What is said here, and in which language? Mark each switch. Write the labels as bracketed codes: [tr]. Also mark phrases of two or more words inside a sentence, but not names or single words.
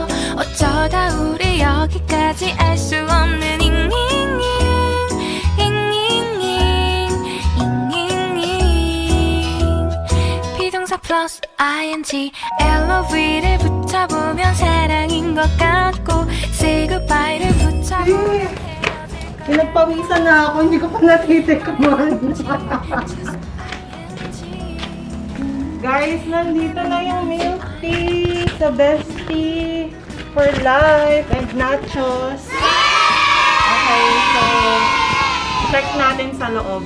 [ko] 어쩌다 우리 여기까지 알 수 없는 비동사 플러스 ing LOV를 붙여보면 사랑인 것 같고 [en] say goodbye [ko] 를 붙여보면 [tl] Pinagpawisan na ako, hindi ko pa natitikman. Guys, nandito na yung [en] milk tea [tl] sa Bestea 4Lyf and nachos. Okay, so check natin sa loob.